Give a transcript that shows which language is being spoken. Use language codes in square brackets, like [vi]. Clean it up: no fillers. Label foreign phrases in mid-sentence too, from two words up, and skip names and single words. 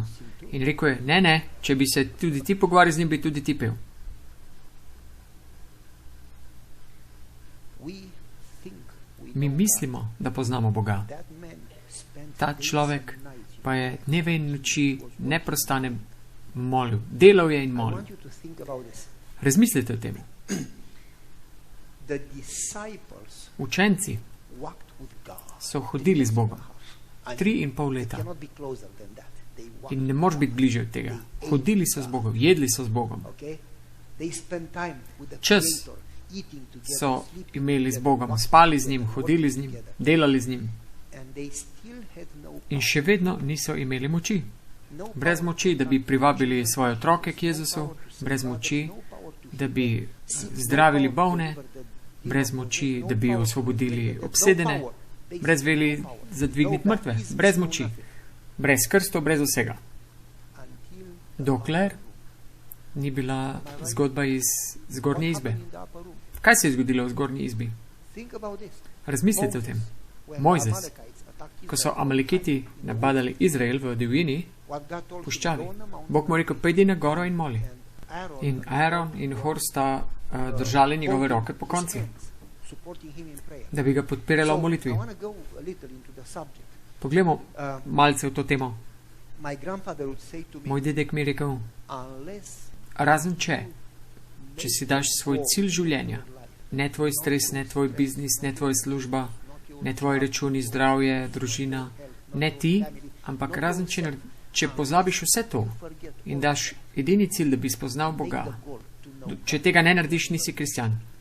[sl] In rekel je, ne, če bi se tudi ti pogovarjal z njim, bi tudi ti pel. Mi mislimo, da poznamo Boga. Ta človek pa pa je dneve in noči neprestane molil. Delal je in [en] I [sl] molil. [en] want you to think about this. [sl] Razmislite o tem. [en] The disciples [sl] Učenci [en] walked with God. [sl] so hodili z Bogom [en] And [sl] 3,5 leta [en] cannot be closer than that. They walked. [sl] in ne moreš biti bliže od tega. Hodili so z Bogom, jedli so z Bogom, [en] Okay? They spent time with the [sl] Čas [en] Creator, eating together, [sl] so [en] sleeping [sl] imeli z [en] together, [sl] Bogom, [en] walking [sl] spali z [en] together, [sl] njim, hodili z [en] working [sl] njim, [en] together. [sl] delali z njim [en] And they still had no [sl] in [en] power. [sl] še vedno niso imeli moči. [en] No [sl] Brez [en] power [sl] moči, [en] to [sl] da bi [en] come [sl] privabili [en] to svoje Jesus, [sl] otroke k [en] no [sl] Jezusu, [en] power to save [sl] brez [en] others, [sl] moči, [en] no power to [sl] da [en] heal [sl] bi [en] sick, no [sl] zdravili [en] power to [sl] bolne, [en] deliver the [sl] brez [en] demons, [sl] moči, [en] no [sl] da bi [en] power to [sl] osvobodili [en] break the dead, [sl] obsedene, [en] no power. They [sl] brez [en] still [sl] veli [en] no power. [sl] za dvigniti [en] No [sl] mrtve, [en] baptism, [sl] brez [en] no [sl] moči, [en] nothing. [sl] brez krstov, brez vsega. [en] Until [sl] Dokler ni bila zgodba iz zgornje [en] what [sl] izbe. [en] happened in the upper room? [sl] Kaj se je zgodilo v zgornji izbi? [en] Think about this. [sl] Razmislite o tem. [en] When [sl] Mojzes, [en] the Amalekites attacked [sl] Ko so [en] Israel, [sl] Amalekiti napadali Izrael v divjini, [en] what God told him, [sl] puščavi, [en] go on the mountain, [sl] Bog mu je rekel, pojdi na goro in moli. [en] and Aaron [sl] In Aaron in Hor sta držali njegove roke po konci, [en] supporting him in prayer. [sl] da bi ga podpirala v molitvi. [en] I want to go a little into the subject. [sl] Poglejmo Uh, malce v to temo. [en] my grandfather would say to me, [sl] Moj dedek mi je rekel, [en] unless [sl] razen če si daš svoj cilj življenja, ne tvoj stres, ne tvoj biznis, ne tvoja služba, ne tvoji računi, zdravje, družina, ne ti, ampak razen če pozabiš vse to in daš edini cilj, da bi spoznal Boga, če tega ne narediš, nisi kristjan.